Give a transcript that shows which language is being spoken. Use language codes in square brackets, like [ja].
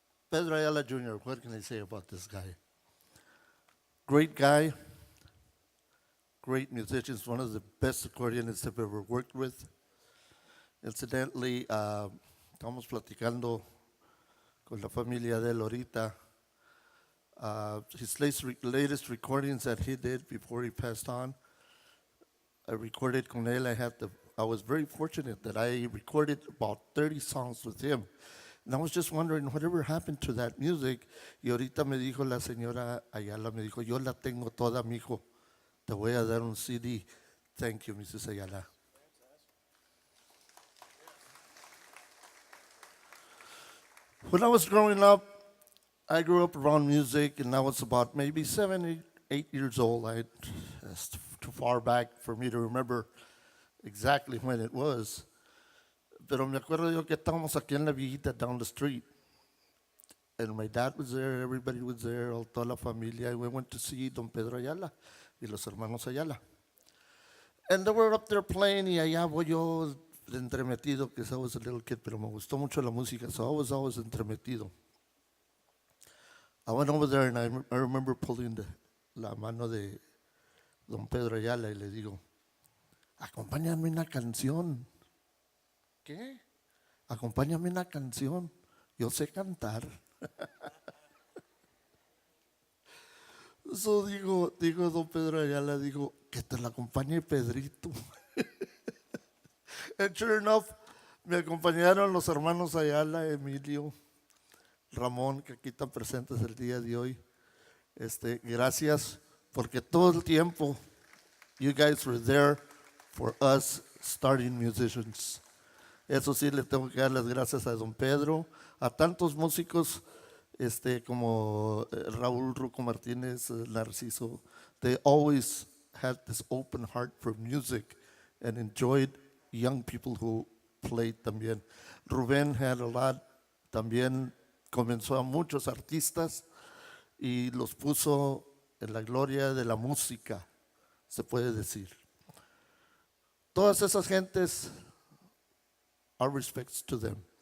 [en] Pedro Ayala Jr., what can I say about this guy? Great guy, great musician, one of the best accordionists I've ever worked with. Incidentally, [es] estamos platicando con la familia de él ahorita. [en] His latest recordings that he did before he passed on, I recorded [es] con él. [en] I was very fortunate that I recorded about 30 songs with him. And I was just wondering, whatever happened to that music? [es] Y ahorita me dijo la señora Ayala, me dijo, yo la tengo toda, mijo. Te voy a dar un CD. [en] Thank you, Mrs. Ayala. When I was growing up, I grew up around music, and I was about maybe 7, 8 years old. That's too far back for me to remember exactly when it was. [es] Pero me acuerdo yo que estábamos aquí en la viejita [en] down the street. And my dad was there, everybody was there, [es] toda la familia. [en] And we went to see Don Pedro Ayala y Los Hermanos Ayala. And they were up there playing, [es] y allá voy yo entremetido, [en] because I was a little kid, [es] pero me gustó mucho la música, [en] so I was always [es] entremetido. [en] I went over there, and I remember pulling [es] la mano de Don Pedro Ayala y le digo, acompáñame una canción. ¿Qué? Acompáñame una canción. Yo sé cantar. So digo Don Pedro Ayala, digo, que te la acompañe Pedrito. [en] And sure enough, [es] me acompañaron los hermanos Ayala, Emilio, Ramón, que aquí están presentes el día de hoy. Gracias, porque todo el tiempo, [en] you guys were there for us starting musicians. [es] Eso sí, le tengo que dar las gracias a Don Pedro, a tantos músicos como Raúl Ruco Martínez, Narciso. [en] They always had this open heart for music and enjoyed young people who played [es] también. Rubén [en] had a lot, [es] también comenzó a muchos artistas y los puso en la gloria de la música, se puede decir. Todas esas gentes, [en] our respects to them.